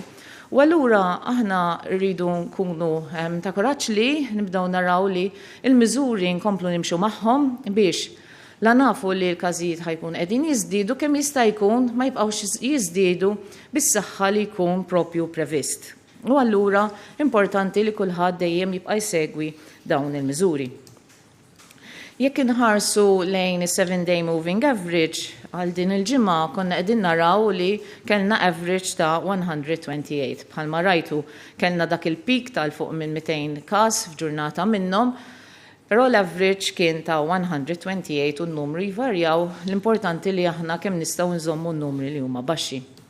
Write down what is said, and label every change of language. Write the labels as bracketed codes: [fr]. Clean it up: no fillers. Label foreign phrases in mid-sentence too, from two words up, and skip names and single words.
[mt] U allura aħna rridu nkunu ta' kuraġġ li nibdew naraw li l-miżuri nkomplu nimxu magħhom biex la nafu li l-każijiet ħajkun qegħdin jiżdiedu kemm jista' jkun ma jibqgħux jiżdiedu bis-saħħa li jkun propju previst. U allura importanti li kulħadd dejjem jibqa' jsegwi dawn il-miżuri. Jekk inħarsu lejn is- [en] 7-day moving average [mt] għal din il-ġimgħa konna qegħdin naraw li kellna average ta' 128. Bħalma rajtu kellna dak il-peak tal fuq minn 200 każ f'ġurnata minnhom, però l-average kien ta' 128 u n-numri jvarjaw, l-importanti li aħna kemm nistgħu nżommu n-numri li huma baxxi.